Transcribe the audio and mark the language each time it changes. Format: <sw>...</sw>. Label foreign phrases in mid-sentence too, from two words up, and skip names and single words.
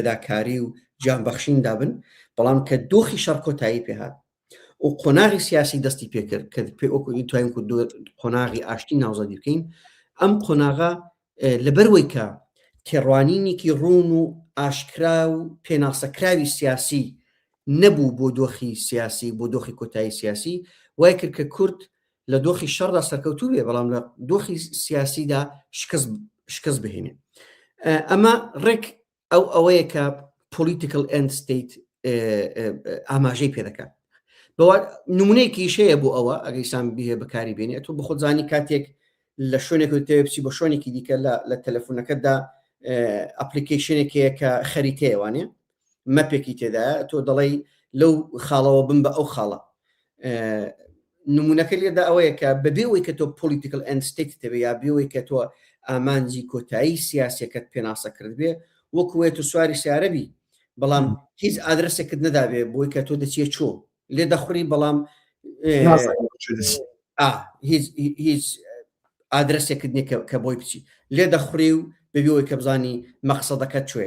<ckb>فەداکاری و جانبەخشیندا بن، بەڵام کە دۆخی شەڕ کۆتایی پێهات و قۆناغی سیاسی دەستی پێکرد کە توانین قۆناغی ئاشتی ناوزەدی بکەین، ئەم قۆناغا لەبەرەوەی کە تێڕوانینێکی ڕوون و ئاشکرا و پێناسەکراوی سیاسی نەبوو بۆ دۆخی سیاسی، بۆ دۆخی کۆتایی سیاسی، وای کرد کە کورد لە دۆخی شەڕدا سەرکەوتوو بێ، بەڵام لە دۆخی سیاسیدا شکست بهێنێ. ئەمە ڕێک ئەوەیە کە</ckb> <en>political end state</en> <ckb>ئاماژەی پێ دەکات. نمونەیەکی شەیە بۆ ئەوە ئەگەیسان بهێ بەکاری بێنێت و بە خۆزانی کاتێک لە شوێنێک تێبچی بە شوێنێکی دیکە لە تەلەفۆنەکەتدا ئەپلیکیشنێکەیە کە خەریتەیەوانێ مەپێکی تێدایە، تۆ دەڵێی لەو خاڵەوە بم بە ئەو خاڵە. نمونونەکە لێدا ئەوەیە کە بەبێەوەی کە تۆ</ckb> <en>political end state</en> <ckb>دەبێ یا بێەوەی کە تۆ ئامانجی کۆتایی سیاسەکەت پێناسە کرد بێ، وەکوێت و سواری سیارەبی، بەڵام هیچ ئادرسێکت نەدابێ بۆی کە تۆ دەچێت چۆ لێ دەخوری، بەڵام هیچ ئادرسێکت نییە کە بۆی بچی لێ دەخوڕی و ببیەوەی کە بزانی مەقسەدەکەت کوێیە.</ckb>